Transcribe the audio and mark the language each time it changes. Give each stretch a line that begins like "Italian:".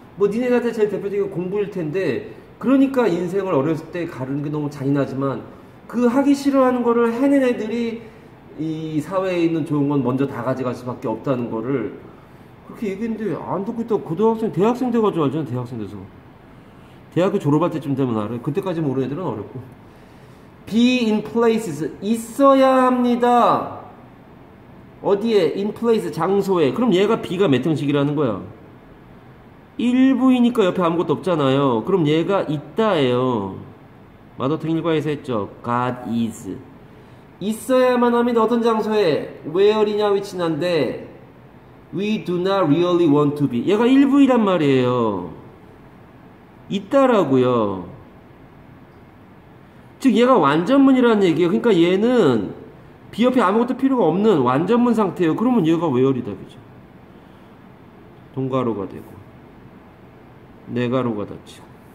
Korean: 뭐 니네한테 제일 대표적인 공부일 텐데, 그러니까 인생을 어렸을 때 가르는 게 너무 잔인하지만 그 하기 싫어하는 거를 해낸 애들이 이 사회에 있는 좋은 건 먼저 다 가져갈 수밖에 없다는 거를 그렇게 얘기했는데 안 듣고 있다가 고등학생, 대학생 돼가지고 알잖아. 대학생 돼서 대학교 졸업할 때쯤 되면 알아요. 그때까지 모르는 애들은 어렵고.
English: be in places,
Korean: 있어야 합니다. 어디에?
English: in place,
Korean: 장소에. 그럼 얘가 be가 몇 형식이라는 거야? 일부이니까 옆에 아무것도 없잖아요. 그럼 얘가 있다예요. 마더튼 일과에서 했죠.
English: God is.
Korean: 있어야만 합니다. 어떤 장소에? where이냐 위치난데
English: we do not really want to be.
Korean: 얘가 일부이란 말이에요. 있다라고요. 즉 얘가 완전문이라는 얘기예요. 그러니까 얘는 be 옆에 아무것도 필요가 없는 완전문 상태예요. 그러면 얘가 where이다, 그죠? 동가로가 되고 네가로가 닫히고.